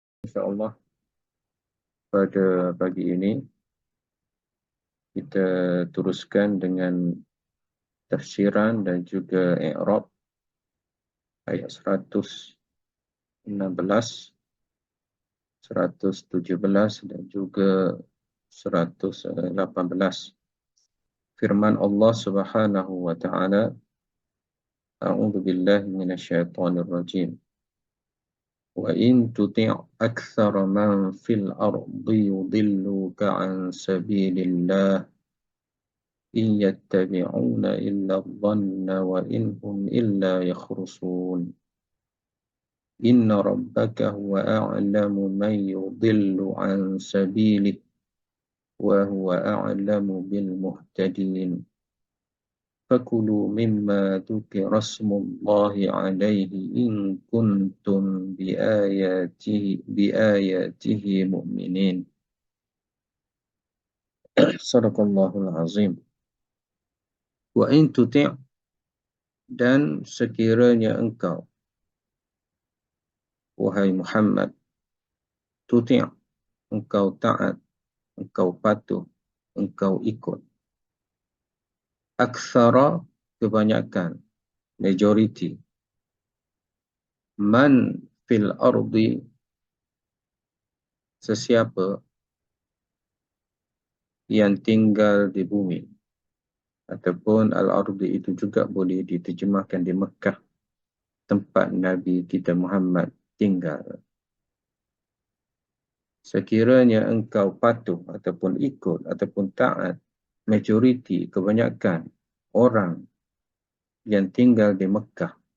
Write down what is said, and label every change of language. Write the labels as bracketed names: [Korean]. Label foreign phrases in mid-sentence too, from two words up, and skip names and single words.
[Malay] InsyaAllah pada pagi ini kita teruskan dengan tafsiran dan juga i'rab ayat 116, 117 dan juga 118. Firman Allah [Arabic] سبحانه وتعالى أعوذ بالله من الشيطان الرجيم. وإن تطع أكثر من في الأرض يضلوك عن سبيل الله إن يتبعون إلا الظن وإن هم إلا يخرصون إن ربك هو أعلم من يضل عن سبيله وهو أعلم بالمهتدين فكلوا مما ذكر اسم الله عليه إن كنتم بآياته مؤمنين صدق الله العظيم. وإن تطع' [Malay] dan sekiranya engkau wahai Muhammad tuti' engkau taat, engkau patuh, engkau ikut aktsara kebanyakan, majority, [Arabic] من في الأرض [Malay] sesiapa yang tinggal di bumi, ataupun al-ardi itu juga boleh diterjemahkan di Mekah, tempat Nabi kita Muhammad tinggal. Sekiranya engkau patuh ataupun ikut ataupun taat majoriti, kebanyakan orang yang tinggal di Mekah.